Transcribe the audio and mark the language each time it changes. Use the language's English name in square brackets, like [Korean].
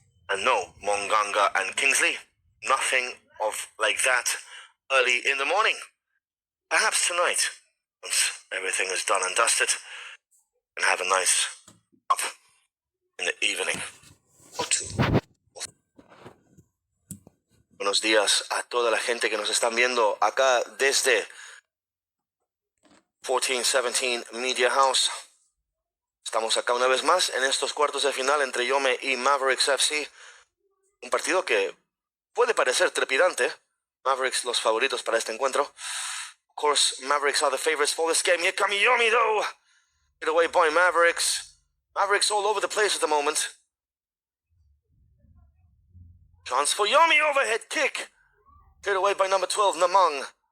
[English] And no, Monganga and Kingsley, nothing of like that early in the morning. Perhaps tonight, once everything is done and dusted, and have a nice up in the evening or two. [Spanish] Buenos días a toda la gente que nos están viendo acá desde 1417 Media House. Estamos acá una vez más en estos cuartos de final entre A Yhome y Mavericks FC. Un partido que puede parecer trepidante. Mavericks los favoritos para este encuentro. [English] Of course, Mavericks are the favorites for this game. Here come A Yhome though. Get away by Mavericks. Mavericks all over the place at the moment. Chance for A Yhome, overhead kick. Cleared away by number 12, Namang.